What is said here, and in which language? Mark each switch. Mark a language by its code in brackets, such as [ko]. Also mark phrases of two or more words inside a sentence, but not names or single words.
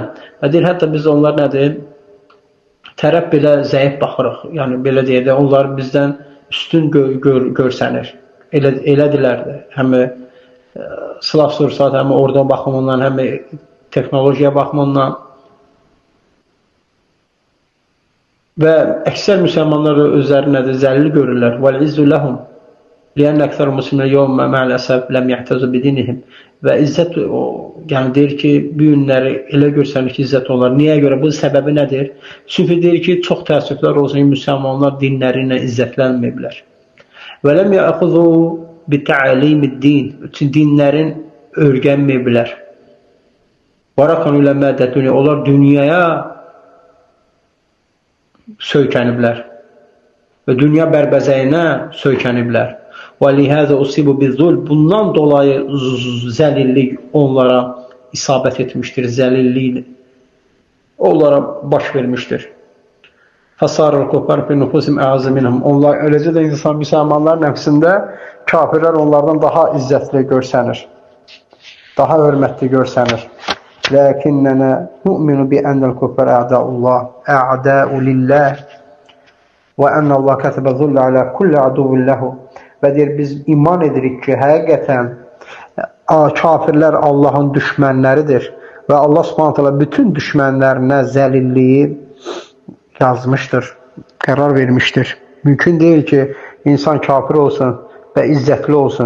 [az] Və deyir, hətta biz onlar nədir? Tərəf belə zəif baxırıq, yəni belə deyək də, onlar bizdən üstün görsənir. Elədirlər də, həm silah sursat, həm orada baxımından, həm texnologiya baxımından. Və əksər müsəlmanlar özləri nədir? Zəlil görürlər. [ar] وَالْعِزُّ لَهُمْ لِيَنَّ أَكْثَرُ الْمُسْلِمِينَ يَوْمَ مَعَ الْأَسَفِ لَمْ يَحْتَزُوا بِدِينِهِمْ. [az] Və izzət, yəni deyir ki, bu günləri elə görsənir ki, izzət onlar. Niyə görə? Bu səbəbi nədir? Çünki deyir ki, çox təəssüflər olsun ki, müsəlmanlar dinləri ilə izzətlənməyiblər. [ar] وَلَمْ يَأْخُذُوا بِتَعَلِيمِ الدِّينِ. [az] Dinlərin öyrənməyiblər. [ar] وَرَقَنُوا إِلَى مَادَّةِ الدُّنْيَا. [az] Onlar dünyaya söykəniblər və dünya bərbəzəyinə söykəniblər. [ar] وَلِهَذَا أُصِيبُوا بِالظُّلْمِ. [az] Bundan dolayı zəlillik onlara isabət etmişdir, zəlillik onlara baş vermişdir. [ar] فَصَارَ الْكُفَّارُ فِي نُفُوسِهِمْ أَعَزَّ مِنْهُمْ. [az] Onlar eləcə də müsəlmanlar nəfsində kafirlər onlardan daha izzətli görsənir, daha hörmətli görsənir. [ar] لَكِنَّنَا نُؤْمِنُ بِأَنَّ الْكُفَّارَ أَعْدَاءُ اللَّهِ أَعْدَاءُ لِلَّهِ وَأَنَّ اللَّهَ كَتَبَ الذُّلَّ عَلَى كُلِّ عَدُوٍّ لَهُ. [az] Və deyir, biz iman edirik ki, həqiqətən kafirlər Allahın düşmənləridir və Allah [ar] سبحانه تعالى [az] bütün düşmənlərinə zəlilliyi yazmışdır, qərar vermişdir. Mümkün deyil ki, insan kafir olsun və izzətli olsun.